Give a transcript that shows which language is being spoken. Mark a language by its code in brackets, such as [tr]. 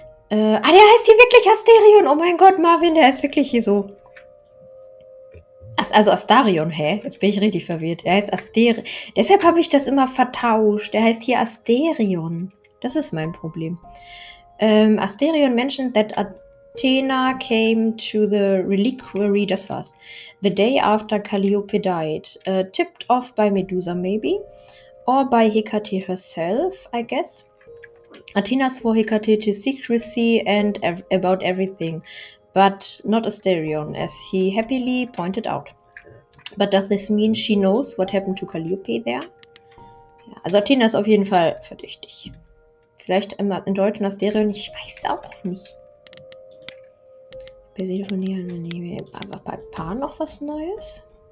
[de] Der heißt hier wirklich Asterion. Oh mein Gott, Marvin, der heißt wirklich hier so. Also Astarion, hä? Jetzt bin ich richtig verwirrt. Er heißt Asterion. Deshalb habe ich das immer vertauscht. Der heißt hier Asterion. Das ist mein Problem. [en] Asterion mentioned that Athena came to the reliquary, [de] das war's, [en] the day after Calliope died. Tipped off by Medusa, maybe? Or by Hecate herself, I guess? Athena swore Hecate to secrecy and about everything, but not Asterion, as he happily pointed out. But does this mean she knows what happened to Calliope there? [de] Ja, also Athena ist auf jeden Fall verdächtig. Vielleicht im deutschen Asterion, ich weiß auch nicht. Persephone, aber bei Pan noch was Neues?